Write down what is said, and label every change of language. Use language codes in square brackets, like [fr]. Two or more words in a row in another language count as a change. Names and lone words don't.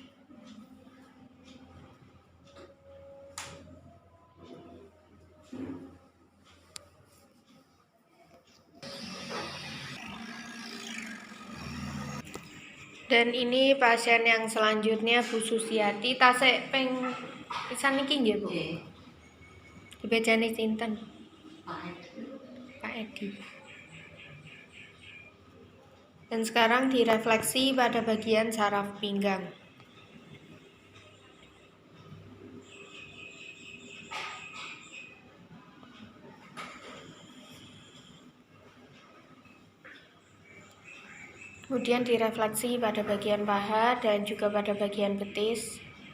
[id] Dan ini pasien yang selanjutnya Bu Susiati, [jv] tasik peng pisan niki nggih [id] Bu. [jv] Dibejani sinten? Pak Edi. [id] Dan sekarang direfleksi pada bagian saraf pinggang. Kemudian direfleksi pada bagian paha dan juga pada bagian betis.